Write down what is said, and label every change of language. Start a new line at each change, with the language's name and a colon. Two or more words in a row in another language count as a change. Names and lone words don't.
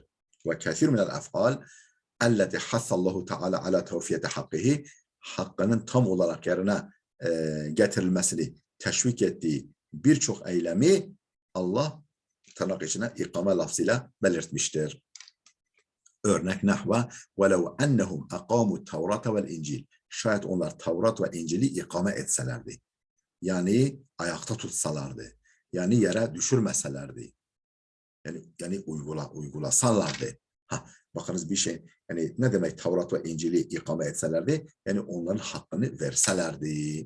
Arabic: وكثير من الأفعال التي حض الله تعالى على توفية حقه
Turkish: hakkının tam olarak yerine getirilmesini teşvik ettiği birçok eylemi Allah tırnak içine ikame lafzıyla belirtmiştir. Örnek nahva
Arabic: وَلَوْ أَنَّهُمْ أَقَامُوا التَّوْرَةَ وَالْاِنْجِيلِ
Turkish: Şayet onlar Tevrat ve İncil'i ikame etselerdi. Yani ayakta tutsalardı. Yani yere düşürmeselerdi. Yani uygulasalardı. Bakınız bir şey, yani ne demek Tevrat ve İncil'i ikame etselerdi? Yani onların hakkını verselerdi.